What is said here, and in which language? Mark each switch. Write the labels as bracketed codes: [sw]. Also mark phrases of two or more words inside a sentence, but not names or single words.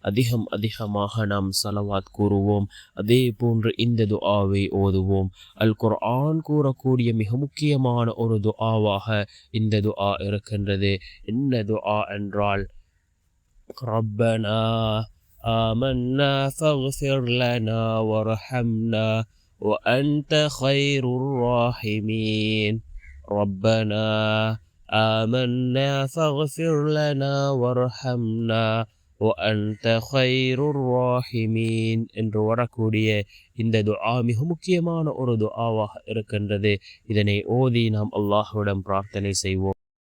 [ta] அதிகமாக நாம் ஸலவாத் கூறுவோம். அதே போன்று இந்த துஆவை ஓதுவோம். அல் குர்ஆன் கூறக்கூடிய மிக முக்கியமான ஒரு துஆவாக இந்த துஆ இருக்கின்றது. என்ன துஆ என்றால், [ar] ربنا آمنا فاغفر لنا وارحمنا وأنت خير الراحمين. ربنا آمنا فاغفر لنا وارحمنا وأنت خير الراحمين [ta] என்று வரக்கூடிய இந்த துஆ மிக முக்கியமான ஒரு துஆவாக இருக்கின்றது. இதனை ஓதி நாம் அல்லாஹ்விடம் பிரார்த்தனை செய்வோம்.